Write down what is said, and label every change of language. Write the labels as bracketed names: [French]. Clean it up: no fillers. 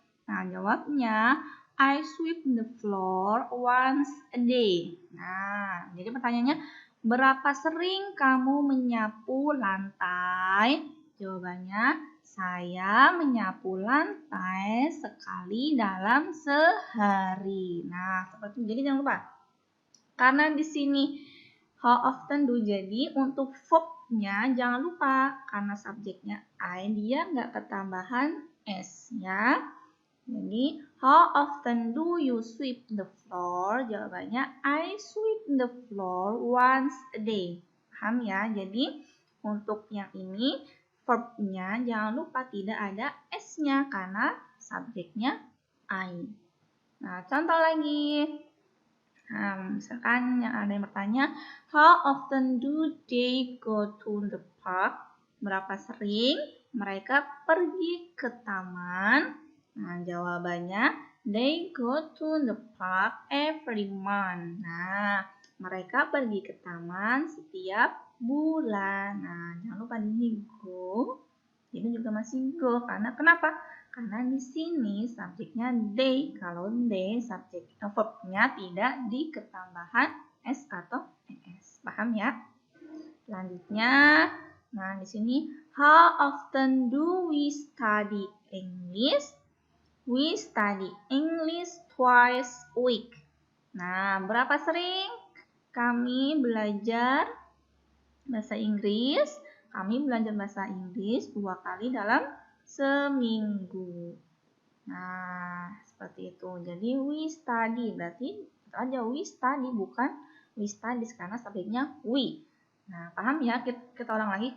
[Indonesian] Nah, jawabnya, [English] I sweep the floor once a day. [Indonesian] Nah, jadi pertanyaannya, berapa sering kamu menyapu lantai? Jawabannya, saya menyapu lantai sekali dalam sehari. Nah, seperti itu. Jadi jangan lupa. Karena di sini [English] how often do, [Indonesian] jadi untuk verb-nya jangan lupa karena subjeknya I, dia nggak ketambahan S ya. Jadi [English] how often do you sweep the floor? [Indonesian] Jawabannya [English] I sweep the floor once a day. [Indonesian] Paham ya? Jadi untuk yang ini verb-nya jangan lupa tidak ada S-nya karena subjeknya I. Nah, contoh lagi. Nah, misalkan yang ada yang bertanya, [English] how often do they go to the park? [Indonesian] Berapa sering mereka pergi ke taman? Nah, jawabannya, [English] they go to the park every month. [Indonesian] Nah, mereka pergi ke taman setiap bulan. Nah, jangan lupa di go. Ini juga masih go, karena kenapa? Karena di sini subjeknya they. Kalau they, subjek verb-nya tidak di ketambahan s atau es. Paham ya? Selanjutnya, nah di sini [English] how often do we study English? We study English twice a week. [Indonesian] Nah, berapa sering kami belajar bahasa Inggris? Kami belajar bahasa Inggris 2 kali dalam seminggu. Nah, seperti itu. Jadi [English] we study, [Indonesian] berarti aja we study, bukan [English] we studies [Indonesian] karena subjeknya we. Nah, paham ya? Kita ulang lagi.